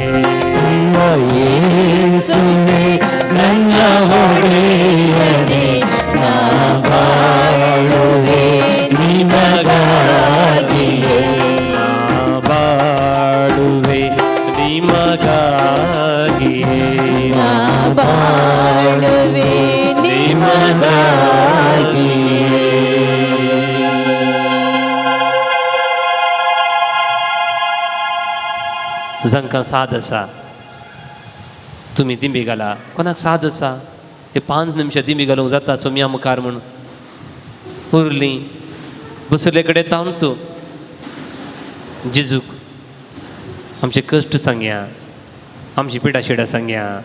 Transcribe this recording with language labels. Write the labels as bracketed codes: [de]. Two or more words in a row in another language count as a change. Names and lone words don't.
[kn] ಪ್ರಿಯ ಯೇಸುವೇ ನನ್ನ ಒಡೆಯನೇ, ನಾ ಬಾಳುವೆ ನಿನಗಾಗಿಯೇ. ನಾ ಬಾಳುವೆ ನಿಮಗಾಗಿಯೇ. ನಾ ಬಾಳುವೆ ನಿನಗಾಗಿಯೇ. [kok] जांकां साद आसा तुमी दिंबी घाला. कोणाक साद आसा हे 5 निमिषां दिंबी घालूंक जाता सोम्या मुखार म्हूण उरलीं बसले कडेन तावन तूं जेजूक आमचे कश्ट सांगया, आमची पिडा शिडा सांगया.